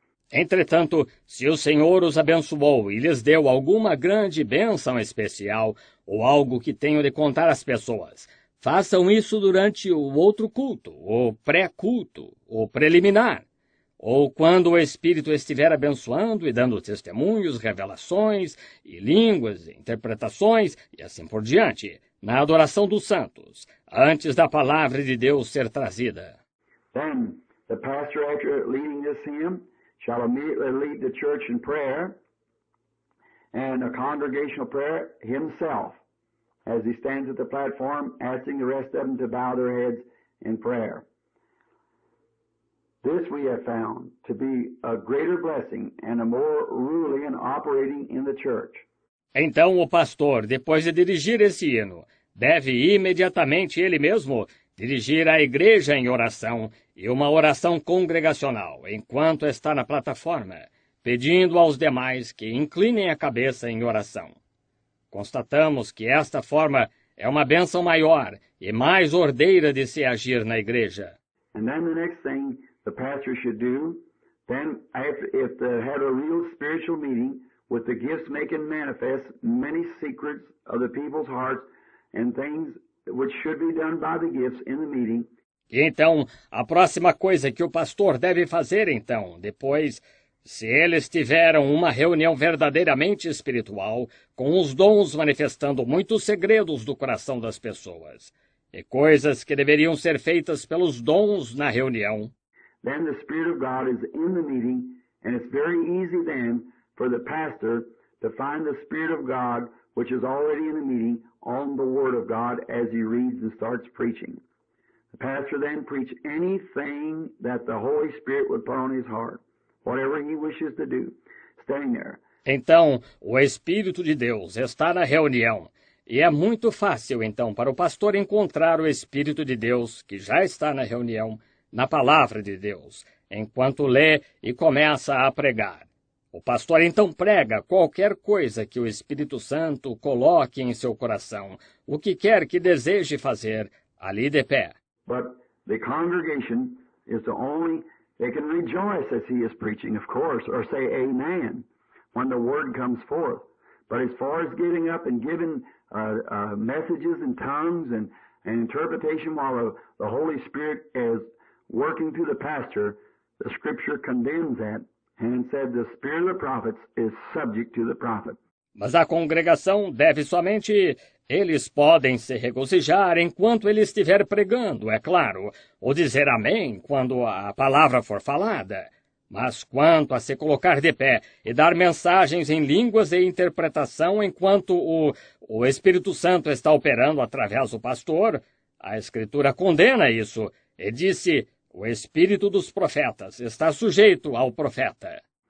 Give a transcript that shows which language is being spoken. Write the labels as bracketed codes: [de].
[pt] Entretanto, se o Senhor os abençoou e lhes deu alguma grande bênção especial ou algo que tenho de contar às pessoas, façam isso durante o outro culto, o pré-culto, o preliminar, ou quando o Espírito estiver abençoando e dando testemunhos, revelações e línguas, interpretações e assim por diante, na adoração dos santos, antes da palavra de Deus ser trazida. [en] Then the pastor, after leading this hymn, shall immediately lead the church in prayer and a congregational prayer himself, as he stands at the platform, asking the rest of them to bow their heads in prayer. This we have found to be a greater blessing and a more ruling and operating in the church. [pt] Então o pastor, depois de dirigir esse hino, deve imediatamente ele mesmo dirigir a igreja em oração e uma oração congregacional, enquanto está na plataforma, pedindo aos demais que inclinem a cabeça em oração. Constatamos que esta forma é uma bênção maior e mais ordeira de se agir na igreja. [en] And then the next thing the pastor should do, then if they had a real spiritual meeting with the gifts making manifest many secrets of the people's hearts and things which should be done by the gifts in the meeting. [pt] E então, a próxima coisa que o pastor deve fazer, então, depois, se eles tiveram uma reunião verdadeiramente espiritual, com os dons manifestando muitos segredos do coração das pessoas, e coisas que deveriam ser feitas pelos dons na reunião. [en] Then the Spirit of God is in the meeting, and it's very easy then for the pastor to find the Spirit of God, which is already in the meeting, on the Word of God as he reads and starts preaching. The pastor then preach anything that the Holy Spirit would put on his heart, whatever he wishes to do, standing there. [pt] Então, o Espírito de Deus está na reunião, e é muito fácil, então, para o pastor encontrar o Espírito de Deus, que já está na reunião, na Palavra de Deus, enquanto lê e começa a pregar. O pastor então prega qualquer coisa que o Espírito Santo coloque em seu coração, o que quer que deseje fazer, ali de pé. [en] But the congregation is the only, they can rejoice as he is preaching, of course, or say amen when the word comes forth. But as far as getting up and giving messages in tongues and interpretation while the Holy Spirit is working through the pastor, the Scripture condemns that and said the spirit of the prophets is subject to the prophet. [pt] Mas a congregação deve somente... Eles podem se regozijar enquanto ele estiver pregando, é claro, ou dizer amém quando a palavra for falada. Mas quanto a se colocar de pé e dar mensagens em línguas e interpretação enquanto o Espírito Santo está operando através do pastor, a Escritura condena isso e disse, o Espírito dos profetas está sujeito ao profeta.